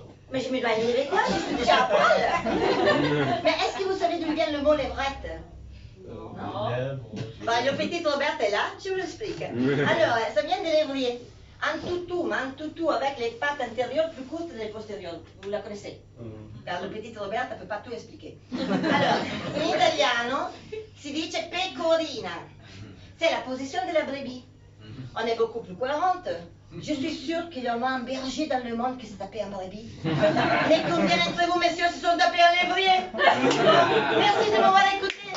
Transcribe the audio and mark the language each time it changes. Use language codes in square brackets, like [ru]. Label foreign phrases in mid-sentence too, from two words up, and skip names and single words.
[fr] Mais je me dois une quoi, je suis déjà à poil. Mais est-ce que vous savez d'où vient le mot levrette? Non. Bah, le petit Robert est là, je vous l'explique. Alors, ça vient de l'évrier. Un toutou avec les pattes antérieures plus courtes que les postérieures. Vous la connaissez? Car le petit Robert ne peut pas tout expliquer. Alors, [it] in italiano, si dice pecorina. [fr] C'est la position de la brebis. On est beaucoup plus cohérente. Je suis sûre qu'il y en a un berger dans le monde qui s'est tapé en brebis. Mais combien d'entre vous, messieurs, se sont tapés en lévrier? Merci de m'avoir écouté.